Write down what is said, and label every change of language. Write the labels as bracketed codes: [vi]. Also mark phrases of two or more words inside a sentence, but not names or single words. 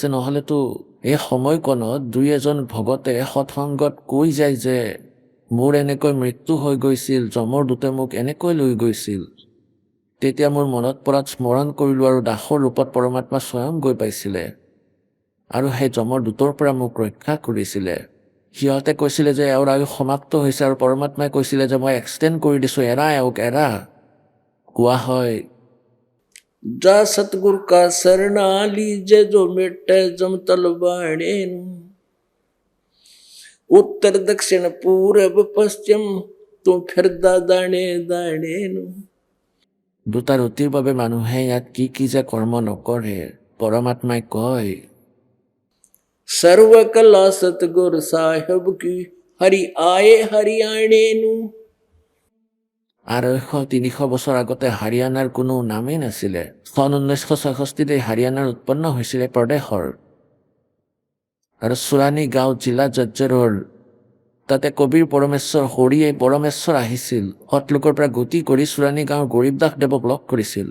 [as] নহ'লেতো এই সময়কণত দুই এজন ভগতে সৎসংগত কৈ যায় যে মোৰ এনেকৈ মৃত্যু হৈ গৈছিল, যমৰ দূতে মোক এনেকৈ লৈ গৈছিল, তেতিয়া মোৰ মনত পৰাত স্মৰণ কৰিলোঁ, আৰু দাসৰ ৰূপত পৰমাত্মা স্বয়ং গৈ পাইছিলে আৰু সেই যমৰ দূতৰ পৰা মোক ৰক্ষা কৰিছিলে। সিহঁতে কৈছিলে যে এওঁৰ আয়ু সমাপ্ত হৈছে, আৰু পৰমাত্মাই কৈছিলে যে মই এক্সটেণ্ড কৰি দিছোঁ, এৰা এওঁক এৰা। কোৱা হয়, [hi] जा सतगुरु का शरणा लीजिए जो मिटे जम तलवाणी नु। उत्तर दक्षिण पूरब पश्चिम तू फिरदा दाणे दाणे नु। [as] দুটা ৰুটিৰ বাবে মানুহে ইয়াত কি কি যে কৰ্ম নকৰে, পৰমাত্মাই কয়, [hi] सर्व कला सतगुरु साहेब की हरि आए हरियाणे नु। [as] 200-300 বছৰ আগতে হাৰিয়ানাৰ কোনো নামেই নাছিলে। চন 1966 হাৰিয়ানাৰ উৎপন্ন হৈছিলে প্ৰদেশৰ, আৰু চুৰানী গাঁও জিলা জজ্জৰৰ তাতে কবিৰ পৰমেশ্বৰ হৰিয়ে পৰমেশ্বৰ আহিছিল, সৎলোকৰ পৰা গতি কৰি চুৰানী গাঁৱৰ গৰীব দাস দেৱক লগ কৰিছিল।